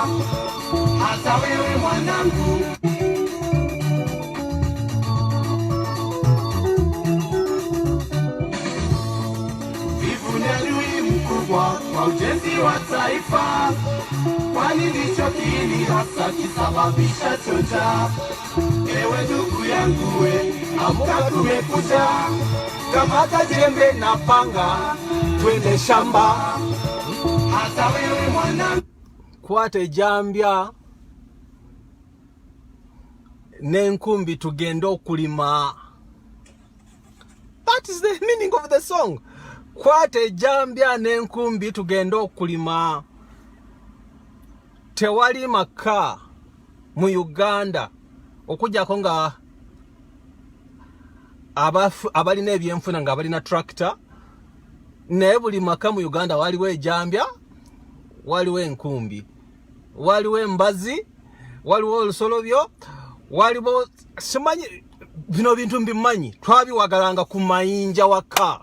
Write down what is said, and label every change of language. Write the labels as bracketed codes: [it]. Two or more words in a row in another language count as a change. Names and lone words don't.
[sw] Hata wewe mwanangu, vivune adui mkubwa kwa ujenzi wa taifa, kwani ndicho kiini hasa kisababisha chocha. Ewe ndugu yangu we, amka kumekucha. Kamata jembe na panga, twende shamba. Hata wewe mwanangu, [lg] Kwata ejambya n'enkumbi tugende okulima. [en] That is the meaning of the song. [lg] Kwata ejambya n'enkumbi tugende okulima. Tewali maka mu Uganda okujjako nga abalina ebyenfuna nga balina tractor naye buli maka mu Uganda waliwo ejambya, waliwo enkumbi, waliwo embazi, waliwo olusolobyo, waliwo simanyi bino bintu mbimanyi twabiwagalanga ku mayinja waka.